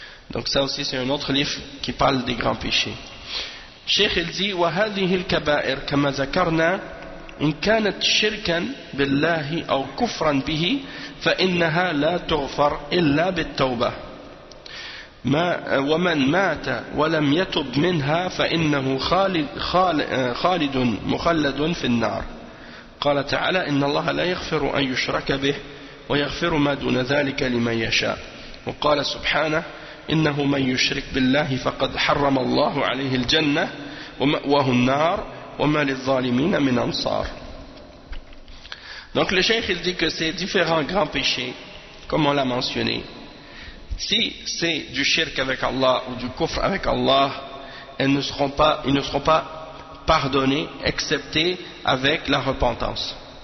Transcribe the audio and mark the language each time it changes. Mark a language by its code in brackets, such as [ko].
[fr] Donc ça aussi c'est un autre livre qui parle des grands péchés. Cheikh il dit [ar] وهذه الكبائر كما ذكرنا إن كانت شركا بالله أو كفرا به فإنها لا تغفر إلا بالتوبة ومن مات ولم يتب منها فإنه خالد مخلد في النار. قال تعالى إن الله لا يغفر أن يشرك به ويغفر ما دون ذلك لمن يشاء. وقال سبحانه إنه من يشرك بالله فقد حرم الله عليه الجنة ومأواه النار وما للظالمين من أنصار. [fr] Donc le cheikh il dit que ces différents grands péchés, comme on l'a mentionné, si c'est du shirk avec Allah ou du kufr avec Allah, ils ne seront pas pardonnés excepté avec la repentance.